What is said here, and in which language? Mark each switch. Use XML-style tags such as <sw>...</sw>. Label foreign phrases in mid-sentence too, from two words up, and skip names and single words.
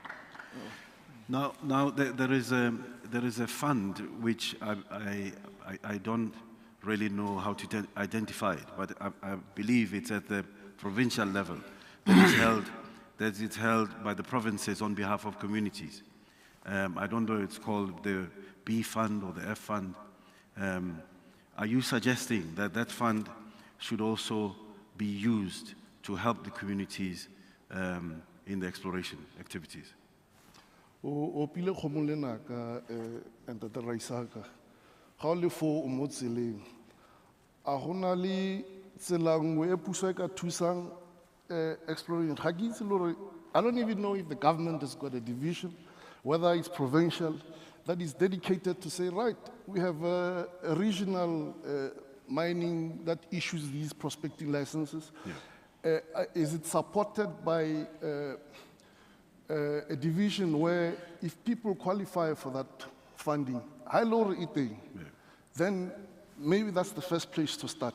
<en>Now there is a fund which I don't really know how to identify it, but I believe it's at the provincial level that it's held by the provinces on behalf of communities. I don't know if it's called the B fund or the F fund. Are you suggesting that that fund should also be used to help the communities in the exploration activities?</en> <tn>O pile kgomo le naka Ntate Raisaka ga o le fo o mo tseleng a gona le tsela nngwe e puso e ka thusang</tn> <en>exploration</en> <tn>ga ke itse le gore</tn> <en>I don't even know if the government has got a division, whether it's provincial, that is dedicated to say, right, we have a regional mining that issues these prospecting licenses. Yeah. Is it supported by a division where if people qualify for that funding, then maybe that's the first place to start.</en>